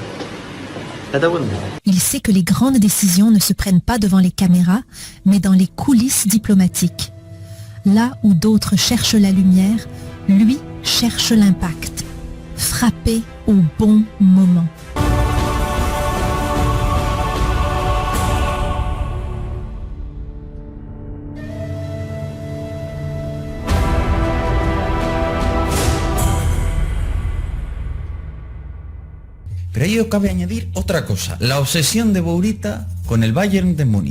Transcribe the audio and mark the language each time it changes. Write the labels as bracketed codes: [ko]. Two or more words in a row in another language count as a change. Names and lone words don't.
[fr] Il sait que les grandes décisions ne se prennent pas devant les caméras, mais dans les coulisses diplomatiques. Là où d'autres cherchent la lumière, lui cherche l'impact. Frapper au bon moment. [es] Pero a ello cabe añadir otra cosa, la obsesión de Bourita con el Bayern de Múnich.